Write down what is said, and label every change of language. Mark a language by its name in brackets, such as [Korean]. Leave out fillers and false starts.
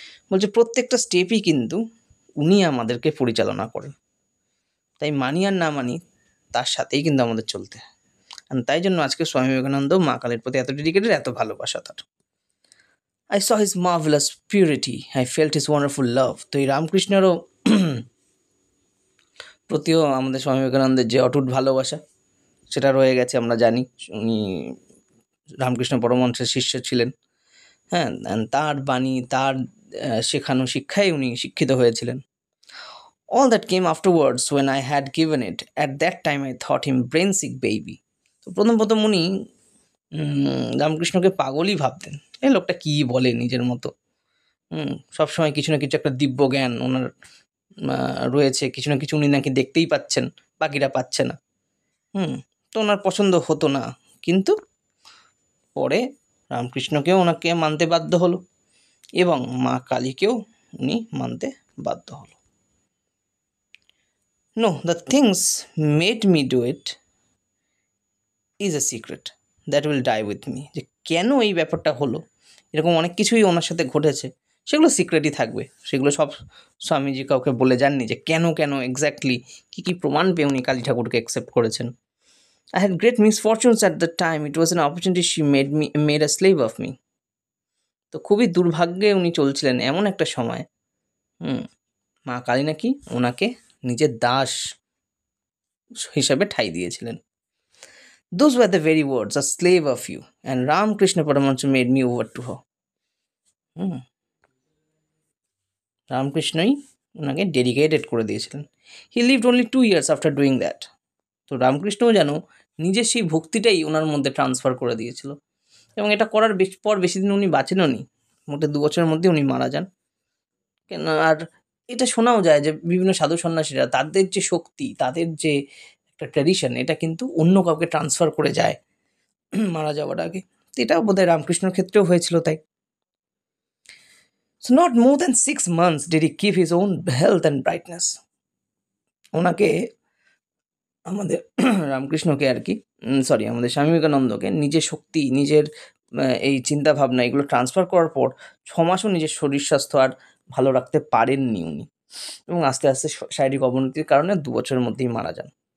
[Bangla] বলছে প্রত্যেকটা স্টেপই কিন্তু উনি আমাদেরকে পরিচালনা করেন, তাই মানি আর না মানি তার সাথেই কিন্তু আমাদের চলতে হয়। আর তাই জন্য আজকে স্বামী বিবেকানন্দ মা কালীর প্রতি এত ডেডিকেটেড, এত ভালোবাসা তার। [English] I saw his marvelous purity, I felt his wonderful love. [Bangla] তো এই রামকৃষ্ণেরও প্রতিও আমাদের স্বামী বিবেকানন্দের যে অটুট ভালোবাসা, সেটা রয়ে গেছে। আমরা জানি উনি রামকৃষ্ণ পরমহংসের শিষ্য ছিলেন, হ্যাঁ, তার বাণী, তার শেখানো শিক্ষায় উনি শিক্ষিত হয়েছিলেন। [English] All that came afterwards when I had given it. At that time I thought him brain sick baby. [Bangla] তো প্রথম উনি রামকৃষ্ণকে পাগলই ভাবতেন। এই লোকটা কী বলে নিজের মতো, সবসময় কিছু না কিছু একটা দিব্য জ্ঞান ওনার রয়েছে, কিছু না কিছু উনি নাকি দেখতেই পাচ্ছেন, বাকিরা পাচ্ছে না। তো ওনার পছন্দ হতো না। কিন্তু পরে রামকৃষ্ণকেও ওনাকে মানতে বাধ্য হলো এবং মা কালীকেও উনি মানতে বাধ্য হলো। [English] No, the things made me do it is a secret that will die with me. [Bangla] যে কেন এই ব্যাপারটা হলো, এরকম অনেক কিছুই ওনার সাথে ঘটেছে, সেগুলো সিক্রেটই থাকবে। সেগুলো সব স্বামীজি কাউকে বলে যাননি যে কেন এক্স্যাক্টলি কী কী প্রমাণ পেয়ে উনি কালী ঠাকুরকে অ্যাকসেপ্ট করেছেন। [English] I had great misfortunes at the time. It was an opportunity she made a slave of me. [Bangla] তো খুবই দুর্ভাগ্যে উনি চলছিলেন এমন একটা সময়, মা কালী নাকি ওনাকে নিজের দাস হিসাবে ঠাঁই দিয়েছিলেন। [English] Those were the very words, a slave of you, and Ramakrishna Paramahansa made me over to her. [Bangla] রামকৃষ্ণই ওনাকে ডেডিকেটেড করে দিয়েছিলেন। [English] He lived only 2 years after doing that. [Bangla] তো রামকৃষ্ণও যেন নিজের সেই ভক্তিটাই ওনার মধ্যে ট্রান্সফার করে দিয়েছিল এবং এটা করার পর বেশি দিন উনি বাঁচেনও নি। মোটে 2 বছরের মধ্যে উনি মারা যান। কেন আর এটা শোনাও যায় যে বিভিন্ন সাধু সন্ন্যাসীরা তাদের যে শক্তি, তাদের যে একটা ট্র্যাডিশন, এটা কিন্তু অন্য কাউকে ট্রান্সফার করে যায় মারা যাওয়ার আগে। তো এটাও বোধহয় রামকৃষ্ণর ক্ষেত্রেও হয়েছিল তাই। [English] So not more than 6 months did he keep his own health and brightness. [Bangla] ওনাকে আমাদের রামকৃষ্ণকে আর কি সরি আমাদের স্বামী বিবেকানন্দকে নিজের শক্তি, নিজের এই চিন্তাভাবনা এগুলো ট্রান্সফার করার পর 6 মাসও নিজের শরীর স্বাস্থ্য আর ভালো রাখতে পারেননি উনি, এবং আস্তে আস্তে শারীরিক অবনতির কারণে 2 বছরের মধ্যেই মারা যান।